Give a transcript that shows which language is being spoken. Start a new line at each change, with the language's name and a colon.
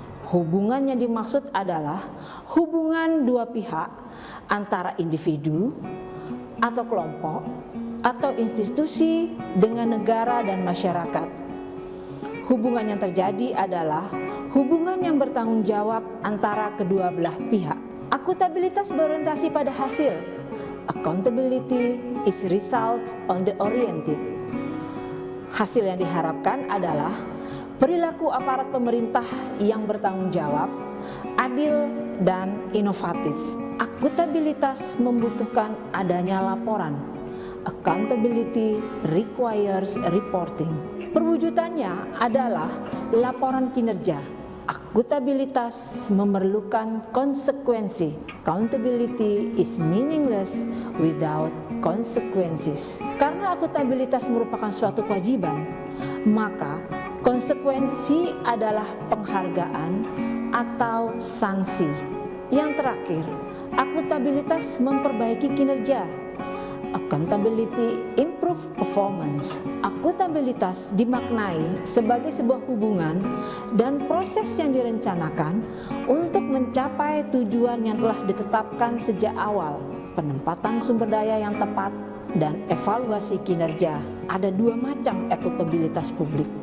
Indonesian: Hubungan yang dimaksud adalah hubungan dua pihak antara individu atau kelompok atau institusi dengan negara dan masyarakat. Hubungan yang terjadi adalah hubungan yang bertanggung jawab antara kedua belah pihak. Akuntabilitas berorientasi pada hasil.
English: Accountability is result oriented.
Indonesian: Hasil yang diharapkan adalah perilaku aparat pemerintah yang bertanggung jawab, adil, dan inovatif. Akuntabilitas membutuhkan adanya laporan.
English: Accountability requires reporting.
Indonesian: Perwujudannya adalah laporan kinerja. Akuntabilitas memerlukan konsekuensi.
English: Accountability is meaningless without consequences.
Indonesian: Karena akuntabilitas merupakan suatu kewajiban, maka konsekuensi adalah penghargaan atau sanksi. Yang terakhir, akuntabilitas memperbaiki kinerja.
English: Accountability improve performance.
Indonesian: Akuntabilitas dimaknai sebagai sebuah hubungan dan proses yang direncanakan untuk mencapai tujuan yang telah ditetapkan sejak awal, penempatan sumber daya yang tepat, dan evaluasi kinerja. Ada 2 macam akuntabilitas publik.